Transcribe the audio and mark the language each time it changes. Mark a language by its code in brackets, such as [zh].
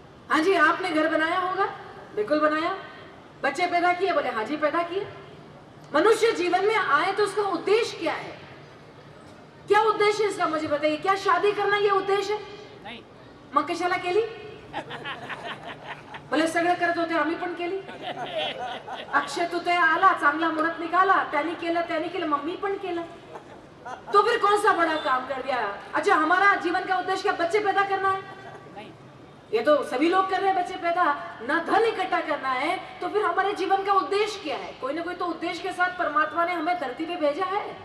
[hi] हाँ जी, आपने घर बनाया होगा, बिल्कुल बनाया। बच्चे पैदा किए, बोले हाँ जी पैदा किए। मनुष्य जीवन में आए तो उसका उद्देश्य क्या है? क्या उद्देश्य है इसका, मुझे बताइए। क्या शादी करना ये उद्देश्य है? [mr] नाही. मग कशाला केली? बोले सगळं करत होते, आम्ही पण केली। अक्षय तृतीया आला, चांगला मुहूर्त निकाला, त्याने केलं, मम्मी पण केलं। [hi] तो फिर कौन सा बड़ा काम कर दिया? अच्छा, हमारा जीवन का उद्देश्य क्या बच्चे पैदा करना है? [mr] नाही. [hi] ये तो सभी लोग कर रहे हैं बच्चे पैदा, ना धन इकट्ठा करना है। तो फिर हमारे जीवन का उद्देश्य क्या है? कोई ना कोई तो उद्देश्य के साथ परमात्मा ने हमें धरती पे भेजा है।